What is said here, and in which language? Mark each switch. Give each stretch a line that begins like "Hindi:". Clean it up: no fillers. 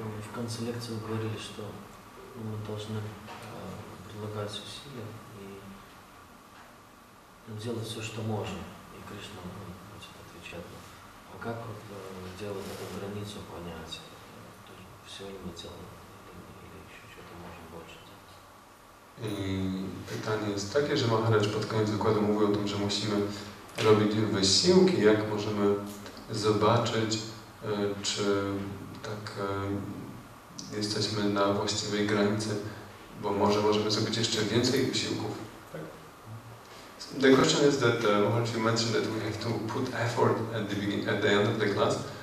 Russian: В конце лекции вы говорили, что мы должны прилагать усилия и делать все, что можем. И Кришна отвечает, а как вот делать эту границу понять? Все не делаем или еще что-то можем больше делать?
Polish: I pytanie jest takie, że Maharaj pod koniec wykładu mówił o tym, że musimy robić wysiłki, jak możemy zobaczyć, czy tak jesteśmy na właściwej granicy, bo może możemy zrobić jeszcze więcej wysiłków.
English: The question is that Maharaj mentioned that we have to put effort at the beginning, at the end of the class.